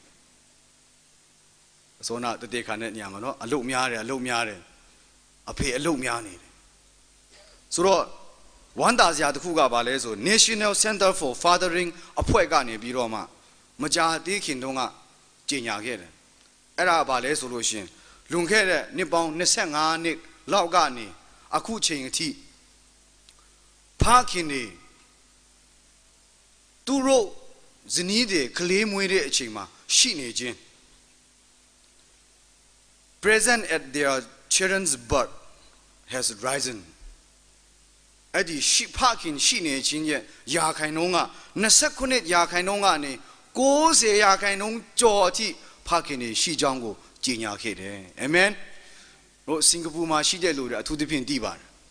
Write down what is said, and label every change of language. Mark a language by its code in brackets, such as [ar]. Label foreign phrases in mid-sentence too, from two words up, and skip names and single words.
[my] အစောနာတတိခါနဲ့ညမှာနော်အလုတ်များတယ်အဖေအလုတ်များနေတယ်ဆိုတော့ဝမ်းသာစရာတစ်ခုကဗာလဲဆို National Center for Fathering အဖွဲ့ကနေပြီးတော့မှမကြာသေးခင်တုန်းကကြေညာခဲ့တယ်အဲ့ဒါဗာလဲဆိုလို့ရှင်လွန်ခဲ့တဲ့နှစ်ပေါင်း25နှစ်လောက်ကနေအခုချိန်အထိဖခင်တွေ သူတို့ဇနီးတွေကလေးမွေးတဲ့အချိန်မှာရှိနေခြင်း [en] present at their children's birth has risen [my] အဲ့ဒီဖခင်ရှိနေခြင်းရဲ့ရာခိုင်နှုန်းက29ရာခိုင်နှုန်းကနေ90ရာခိုင်နှုန်းကျော်အထိဖခင်တွေရှိကြောင်းကိုကြေညာခဲ့တယ်အာမင်တို့စင်ကာပူမှာရှိတဲ့လူတွေအထူးသဖြင့်သိပါတယ်